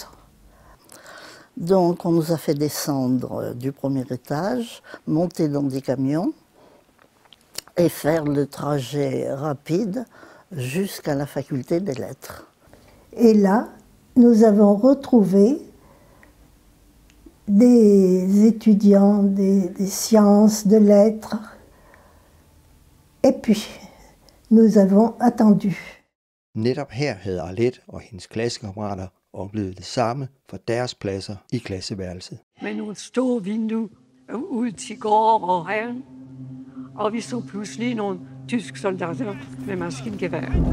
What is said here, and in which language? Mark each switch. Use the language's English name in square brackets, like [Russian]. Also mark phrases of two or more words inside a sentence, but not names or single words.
[French] Donc on nous a fait descendre du premier étage, monter dans des camions et faire le trajet rapide jusqu'à la faculté des lettres. Et là, nous avons retrouvé des étudiants des sciences, de lettres. Et puis, nous avons attendu. [Danish] Netop her havde Arlette og hendes klassekammerater oplevet det samme fra deres pladser i klasseværelset. Med nogle store vinduer ud til gården og haven, og vi så pludselig nogle tyske soldater med maskingevær.